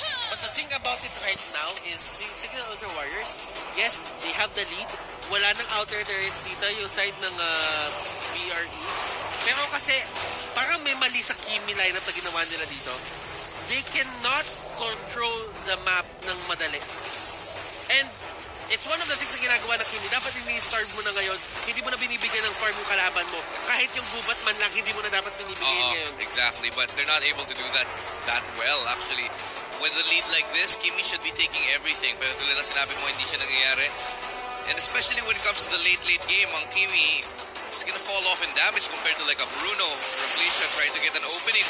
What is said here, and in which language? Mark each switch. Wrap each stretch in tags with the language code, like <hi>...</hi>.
<en>But the thing about it right now is Cignal Ultra Warriors, yes, they have the lead.</en> <tl>Wala nang outer turrets dito, yung side ng BRE. Pero kasi, parang may mali sa Kimi lineup na ginawa nila dito.</tl> <en>They cannot control the map</en> <tl>ng madali.</tl> <en>And it's one of the things</en> <tl>na ginagawa ng Kimi. Dapat ini-starve mo na ngayon. Hindi mo na binibigyan ng farm yung kalaban mo. Kahit yung gubat man lang, hindi mo na dapat binibigyan ngayon.</tl> <en>Exactly, but they're not able to do that well, actually. With a lead like this, Kimi should be taking everything.</en> <tl>Pero tulad na sinabi mo, hindi siya nangyayari.</tl> <en>And especially when it comes to the late game, ang Kimi is gonna fall off in damage compared to like a Bruno or a Felicia trying to get an opening.</en>